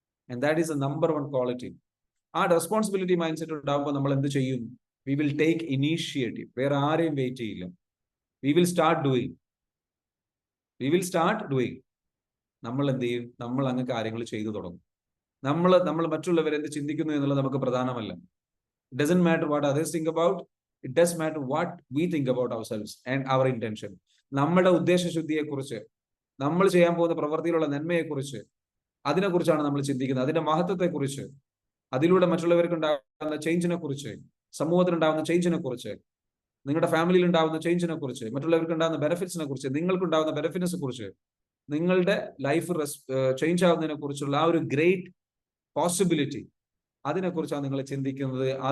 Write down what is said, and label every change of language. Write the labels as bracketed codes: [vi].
[en] And that is a number 1 quality. [ml] ആ responsibility mind set ഉണ്ടാകുമ്പോൾ നമ്മൾ എന്ത് ചെയ്യും? [en] We will take initiative. [ml] വേറെ ആരെയും വെയിറ്റ് ചെയ്യില്ല. [en] We will start doing. [ml] നമ്മൾ എന്ത് ചെയ്യും? നമ്മൾ അങ്ങ് കാര്യങ്ങൾ ചെയ്തു തുടങ്ങും. നമ്മൾ മറ്റുള്ളവർ എന്ത് ചിന്തിക്കുന്നു എന്നുള്ളത് നമുക്ക് പ്രധാനമല്ല. [en] It doesn't matter what others think about. It does matter what we think about ourselves and our intention. [ml] നമ്മുടെ ഉദ്ദേശശുദ്ധിയെക്കുറിച്ച്, നമ്മൾ ചെയ്യാൻ പോകുന്ന പ്രവൃത്തിയിലുള്ള നന്മയെക്കുറിച്ച്, അതിനെക്കുറിച്ചാണ് നമ്മൾ ചിന്തിക്കുന്നത്. അതിന്റെ മഹത്വത്തെക്കുറിച്ച്, അതിലൂടെ മറ്റുള്ളവർക്ക് ഉണ്ടാകുന്ന ചേഞ്ചിനെ കുറിച്ച്, സമൂഹത്തിനുണ്ടാകുന്ന ചേഞ്ചിനെ കുറിച്ച്, നിങ്ങളുടെ ഫാമിലിയിൽ ഉണ്ടാകുന്ന ചേഞ്ചിനെ കുറിച്ച്, മറ്റുള്ളവർക്ക് ഉണ്ടാകുന്ന ബെനിഫിറ്റ്സിനെ കുറിച്ച്, നിങ്ങൾക്കുണ്ടാകുന്ന ബെനിഫിറ്റ്സിനെ കുറിച്ച്, നിങ്ങളുടെ ലൈഫ് ചേഞ്ച് ആവുന്നതിനെ കുറിച്ചുള്ള ആ ഒരു ഗ്രേറ്റ് പോസിബിലിറ്റി, അതിനെക്കുറിച്ചാണ് നിങ്ങൾ ചിന്തിക്കുന്നത്.